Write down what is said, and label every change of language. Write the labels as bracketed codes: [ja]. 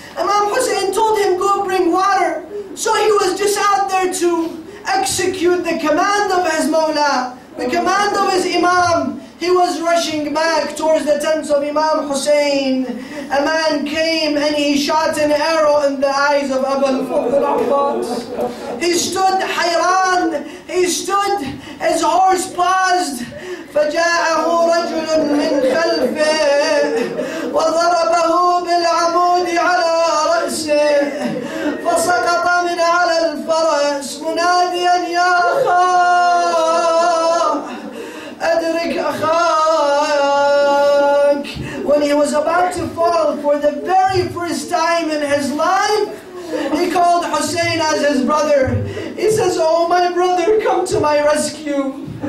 [en] Imam Hussein told him, go bring water. So he was just out there to execute the command of his Mawla, the command of his Imam. He was rushing back towards the tents of Imam Hussein. A man came and he shot an arrow in the eyes of Abul Fadl Abbas. He stood hayran. He stood, his horse paused. [ar] فجاءه رجل من خلفه وضربه بالعمود على رأسه فسقط من على الفرس مناديا يا أخاه أدرك أخاك. [en] When he was about to fall for the very first time in his life, he called Hussein as his brother. He says, oh my brother, come to my rescue.